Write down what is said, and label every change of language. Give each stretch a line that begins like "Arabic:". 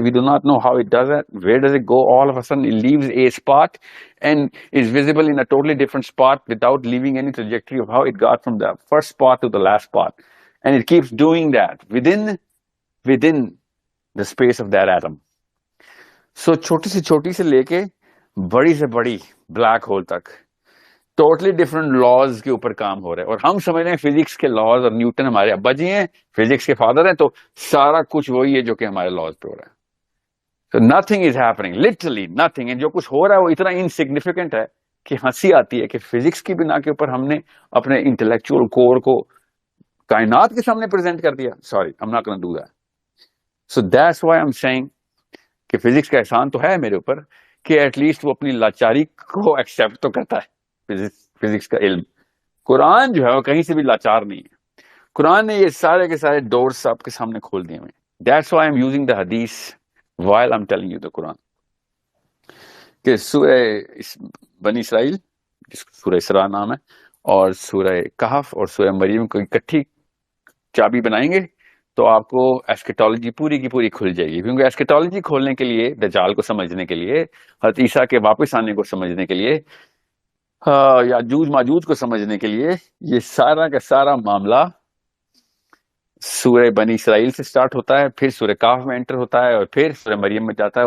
English: We do not know how it does it, where does it go, all of a sudden it leaves a spot and is visible in a totally different spot without leaving any trajectory of how it got from the first spot to the last spot, and it keeps doing that within the space of that atom.
Urdu: So چھوٹی سے لے کے بڑی سے بڑی black hole تک totally different laws کے اوپر کام ہو رہا ہے. اور ہم سمجھ رہے ہیں فزکس کے لاز, اور نیوٹن ہمارے ابا جی ہیں, فزکس کے فادر ہیں, تو سارا کچھ وہی ہے جو کہ ہمارے لاز پہ ہو رہا ہے.
English: So nothing is happening, literally nothing.
Urdu: and جو کچھ ہو رہا ہے وہ اتنا انسگنیفیکنٹ ہے کہ ہنسی آتی ہے کہ فزکس کی بنا کے اوپر ہم نے اپنے انٹلیکچوئل کور کو کائنات کے سامنے پریزنٹ کر دیا.
English: Sorry, I'm not gonna do that. So that's why I'm saying
Urdu: کہ فزکس کا احسان تو ہے میرے اوپر کہ ایٹ لیسٹ وہ اپنی لاچاری کو ایکسپٹ تو کرتا ہے. فزکس کا علم, قرآن جو ہے وہ کہیں سے بھی لاچار نہیں ہے. قرآن نے یہ سارے کے سارے ڈورز آپ کے سامنے کھول دیے ہوئے.
English: That's why I'm using the hadith while I'm telling you the Quran.
Urdu: کہ سورہ بنی اسرائیل, جس کو سورہ اسراء نام ہے, اور سورہ کہف اور سورہ مریم کو اکٹھی چابی بنائیں گے تو آپ کو ایسکیٹالوجی پوری کی پوری کھل جائے گی. کیونکہ ایسکیٹالوجی کھولنے کے لیے, دجال کو سمجھنے کے لیے, حضرت عیسیٰ کے واپس آنے کو سمجھنے کے لیے, یاجوج ماجوج کو سمجھنے کے لیے, یہ سارا کا سارا معاملہ سورہ بنی اسرائیل سے سٹارٹ ہوتا ہے, پھر سورہ کہف میں انٹر ہوتا ہے, اور پھر سورہ مریم میں جاتا ہے.